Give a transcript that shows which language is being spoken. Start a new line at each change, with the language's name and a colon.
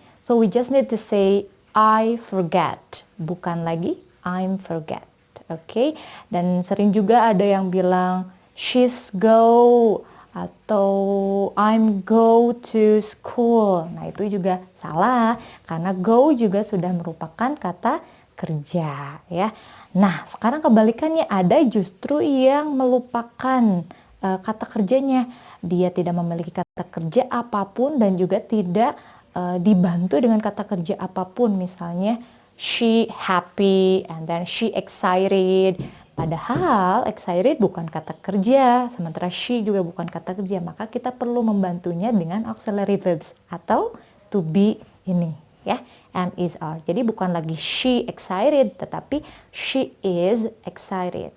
English: So we just need to say I forget,
Indonesian: bukan lagi
English: I'm forget.
Indonesian: Oke, dan sering juga ada yang bilang
English: she's go
Indonesian: atau
English: I'm go to school.
Indonesian: Nah, itu juga salah karena go juga sudah merupakan kata kerja ya. Nah, sekarang kebalikannya, ada justru yang melupakan kata kerjanya. Dia tidak memiliki kata kerja apapun dan juga tidak dibantu dengan kata kerja apapun.
English: Misalnya she happy and then she excited.
Indonesian: Padahal excited bukan kata kerja, sementara she juga bukan kata kerja. Maka kita perlu membantunya dengan auxiliary verbs atau to be ini ya, am, is, are. Jadi bukan lagi
English: she excited,
Indonesian: tetapi
English: she is excited.